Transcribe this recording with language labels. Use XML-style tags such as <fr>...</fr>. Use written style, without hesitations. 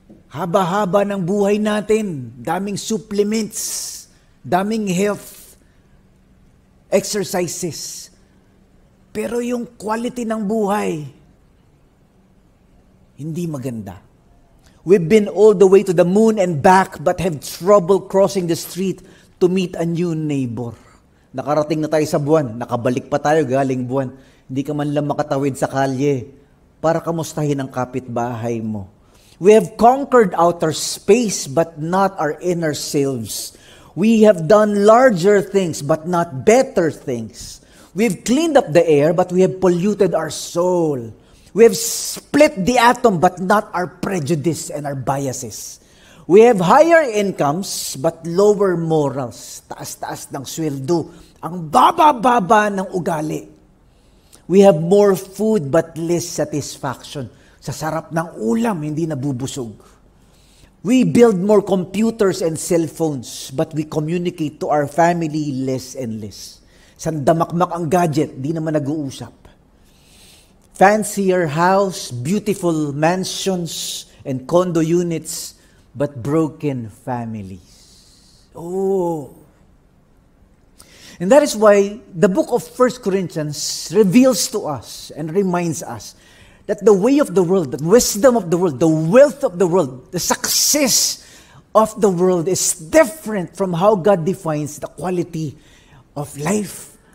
<tl>Haba-haba ng buhay natin, daming supplements, daming health exercises. Pero yung quality ng buhay, hindi maganda.</tl> <en>We've been all the way to the moon and back, but have trouble crossing the street to meet a new neighbor.</en> <tl>Nakarating na tayo sa buwan, nakabalik pa tayo galing buwan. Hindi ka man lang makatawid sa kalye para kamustahin ang kapitbahay mo.</tl> <en>We have conquered outer space, but not our inner selves. We have done larger things, but not better things. We've cleaned up the air, but we have polluted our soul. We have split the atom, but not our prejudice and our biases. We have higher incomes, but lower morals.</en> <tl>Taas-taas ng sweldo. Ang baba-baba ng ugali.</tl> <en>We have more food, but less satisfaction.</en> <tl>Sa sarap ng ulam, hindi nabubusog.</tl> <en>We build more computers and cell phones, but we communicate to our family less and less.</en> <tl>Sandamakmak ang gadget, di naman nag-uusap.</tl> <en>Fancier house, beautiful mansions, and condo units, but broken families. Oh. And that is why the book of 1 Corinthians reveals to us and reminds us that the way of the world, the wisdom of the world, the wealth of the world, the success of the world is different from how God defines the quality of life.</en>